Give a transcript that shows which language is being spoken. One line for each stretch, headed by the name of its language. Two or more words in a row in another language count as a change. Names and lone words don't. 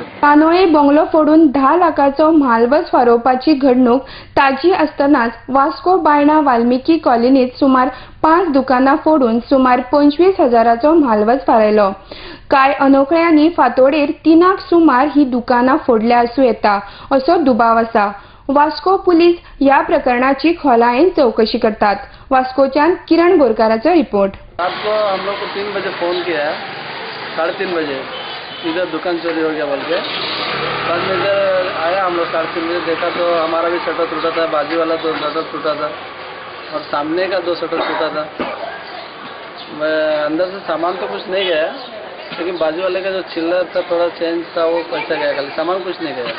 Konkani: कानोळे बंगलो फोडून 10 लाखाचो म्हालवज फारोवपाची घडणूक ताजी आसतनाच वास्को बायणा वाल्मिकी कॉलनीत सुमार 5 दुकानां फोडून सुमार 25,000चो म्हालवज फारयलो. कांय अनोखळ्यांनी फांतोडेर 3 सुमार ही दुकानां फोडल्या आसूं येता असो दुबाव आसा. वास्को पुलीस ह्या प्रकरणाची खोलायेन चौकशी करतात. वास्कोच्यान किरण बोरकाराचो रिपोर्ट.
Hindi: रात को हम लोग को 3 बजे फ़ोन किया, 3:30 बजे इधर दुकान चोरी हो गया बोल के. बाद में इधर आया हम लोग 3:30 बजे देखा तो हमारा भी शटर टूटा था, बाजू वाला 2 शटर टूटा था और सामने का 2 शटर टूटा था. अंदर से सामान तो कुछ नहीं गया लेकिन बाजू वाले का जो चिल्लर था थोड़ा चेंज था वो पैसा गया, खाली सामान कुछ नहीं गया.